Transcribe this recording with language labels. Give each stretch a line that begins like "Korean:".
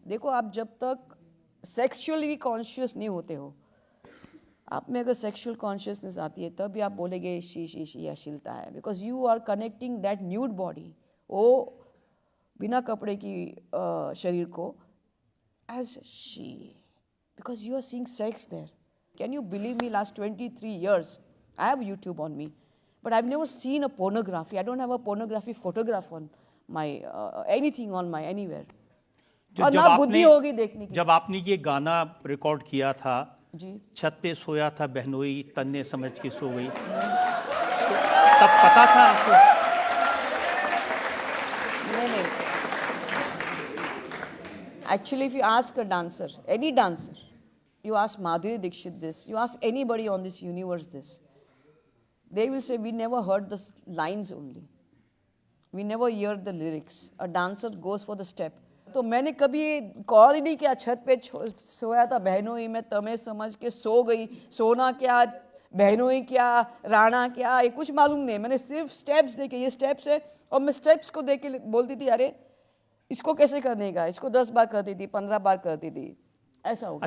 Hindi: देखो, आप जब तक सेक्सुअली कॉन्शियस नहीं होते हो, आप में अगर सेक्सुअल कॉन्शियसनेस आती है तब भी आप बोलेंगे शी अश्लीलता है,
English: because you are connecting that nude body,
Hindi: वो बिना कपड़े की शरीर को, as she,
English: because you are seeing sex there. Can you believe me, last 23 years, I have YouTube on me, but I've never seen a pornography. I don't have a pornography photograph on my, anything on my anywhere.
Hindi: और ना बुद्धि होगी देखने की। जब आपने ये गाना रिकॉर्ड किया था, जी, छत पे सोया था बहनोई, तन्ने समझ के सो गई, तो तब पता था आपको? नहीं।
English: Actually, if you ask a dancer, any dancer, you ask Madhuri Dixit this, you ask anybody on this universe this, they will say, we never heard the lines only. We never hear the lyrics. A dancer goes for the step.
Hindi: तो मैंने कभी गौर ही नहीं किया, छत पे सोया था बहनोई में, तमे समझ के सो गई। सोना क्या, बहनोई क्या, राणा क्या, ये कुछ मालूम नहीं। मैंने सिर्फ स्टेप्स देखे, ये स्टेप्स है, और मैं स्टेप्स को देख के बोलती थी अरे इसको कैसे करने का, इसको 10 बार करती थी, 15 बार करती थी, ऐसा हो गया।